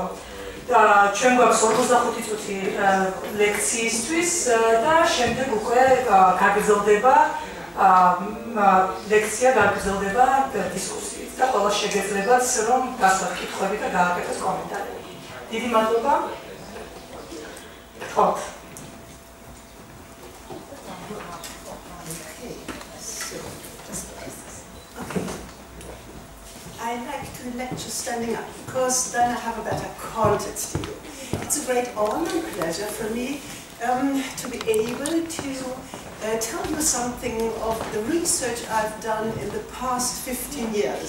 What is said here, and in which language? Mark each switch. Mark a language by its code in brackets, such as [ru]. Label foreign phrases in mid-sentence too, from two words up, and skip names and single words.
[ka] ჩვენ გვაქვს 45 წუთი ლექციისთვის და შემდეგ უკვე გაგრძელდება ლექცია, გაგრძელდება დისკუსიით და ყველა შეგეძლებათ, რომ გასვათ კითხვები და გააკეთოთ კომენტარები. დიდი მადლობა. გთხოვთ. [en] I like to lecture standing up because then I have a better context to you. It's a great honor and pleasure for me to be able to tell you something of the research I've done in the past 15 years.